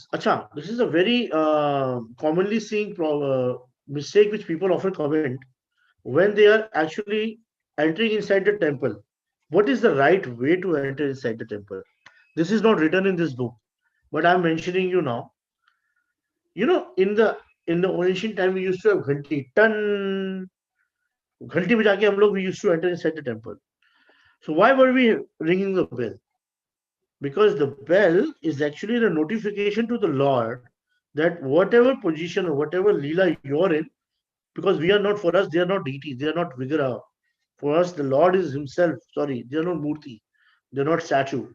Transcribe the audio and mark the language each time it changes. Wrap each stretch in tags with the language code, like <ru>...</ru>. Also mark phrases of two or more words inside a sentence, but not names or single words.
<en>Acha, this is a very commonly seen mistake which people often comment when they are actually entering inside the temple. What is the right way to enter inside the temple? This is not written in this book, but I'm mentioning you now. In the ancient time we used to have ghanti.</en> <hi>टन घंटी बजाके हम लोग</hi> <en>we used to enter inside the temple. So why were we ringing the bell? Because the bell is actually the notification to the Lord that whatever position or whatever lila you're in, because we are not, for us, they are not deities, they are not Vigraha. For us, the Lord is Himself. Sorry, they are not Murti, they are not statue.</en>